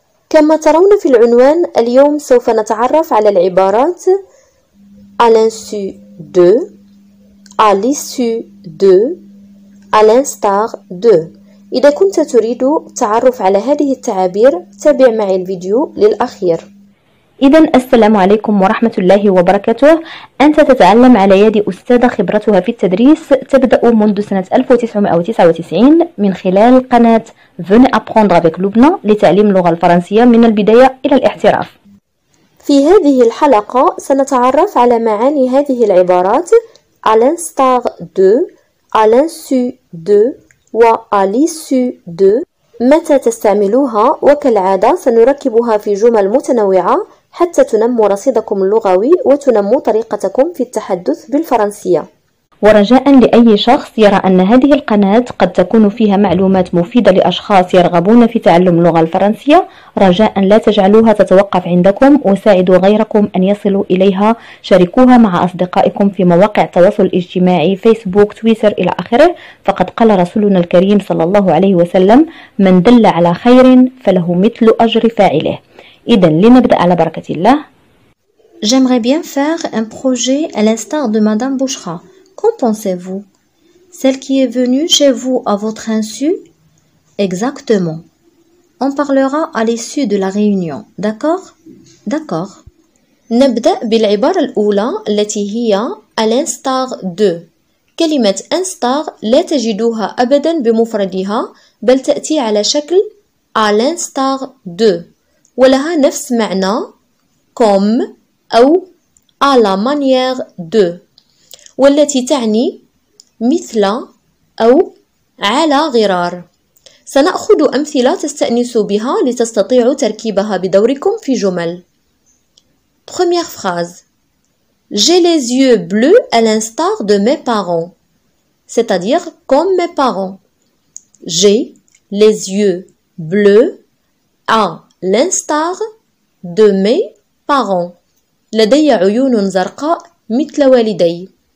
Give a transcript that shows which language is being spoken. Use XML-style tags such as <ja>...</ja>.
<ar>كما ترون في العنوان اليوم سوف نتعرف على العبارات</ar> <fr>à l'insu de, à l'issue de, à l'instar de.</fr> <ar>إذا كنت تريد التعرف على هذه التعابير تابع معي الفيديو للأخير. إذا السلام عليكم ورحمة الله وبركاته. أنت تتعلم على يد أستاذة خبرتها في التدريس تبدأ منذ سنة 1999 من خلال قناة Venez apprendre avec Lubna لتعليم اللغة الفرنسية من البداية إلى الاحتراف. في هذه الحلقة سنتعرف على معاني هذه العبارات</ar> <fr>à l'instar de, à l'insu de</fr> <ar>و</ar> <fr>à l'issue de.</fr> <ar>متى تستعملوها؟ وكالعادة سنركبها في جمل متنوعة حتى تنمو رصيدكم اللغوي وتنمو طريقتكم في التحدث بالفرنسية. ورجاء لأي شخص يرى أن هذه القناة قد تكون فيها معلومات مفيدة لأشخاص يرغبون في تعلم اللغة الفرنسية، رجاء لا تجعلوها تتوقف عندكم وساعدوا غيركم أن يصلوا إليها. شاركوها مع أصدقائكم في مواقع التواصل الاجتماعي فيسبوك تويتر إلى آخره. فقد قال رسولنا الكريم صلى الله عليه وسلم: من دل على خير فله مثل أجر فاعله. إذن لنبدأ على بركة الله.</ar> <fr>J'aimerais bien faire un projet à l'instar de Madame Bouchra. Qu'en pensez-vous? Celle qui est venue chez vous à votre insu? Exactement. On parlera à l'issue de la réunion. D'accord? D'accord.</fr> <ar>نبدأ بالعبارة الأولى التي هي</ar> <fr>à l'instar de.</fr> <ar>كلمة instar لا تجدوها أبدا بمفردها بل تأتي على شكل</ar> <fr>à l'instar de</fr> <ar>ولها نفس معنى comme أو</ar> <fr>à la manière de</fr> <ar>والتي تعني مثل أو على غرار. سنأخذ أمثلة تستأنسوا بها لتستطيعوا تركيبها بدوركم في جمل.</ar> <fr>Première phrase. J'ai les yeux bleus à l'instar de mes parents. C'est-à-dire comme mes parents. J'ai les yeux bleus à l'instar de mes parents.</fr> <ar>لدي عيون زرقاء مثل والدي.</ar>